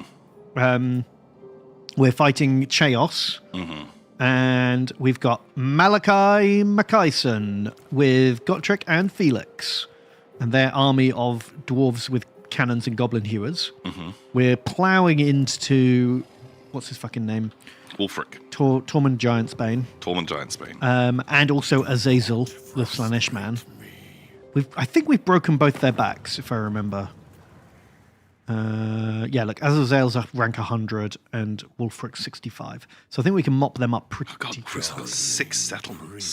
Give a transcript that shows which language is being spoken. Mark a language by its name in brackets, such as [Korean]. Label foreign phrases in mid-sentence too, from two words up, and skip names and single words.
[English] We're fighting Chaos. And we've got Malachi Mackayson with Gotrek and Felix. And their army of dwarves with cannons and goblin hewers. We're ploughing into... What's his fucking name? Wolfric. Tormund Giantsbane. Tormund Giantsbane. And also Azazel, the Slaanesh man. I think we've broken both their backs, if I remember. Yeah, look, Azazel's a rank 100 and Wolfric's 65. So I think we can mop them up pretty God, Bristol got 6 settlements.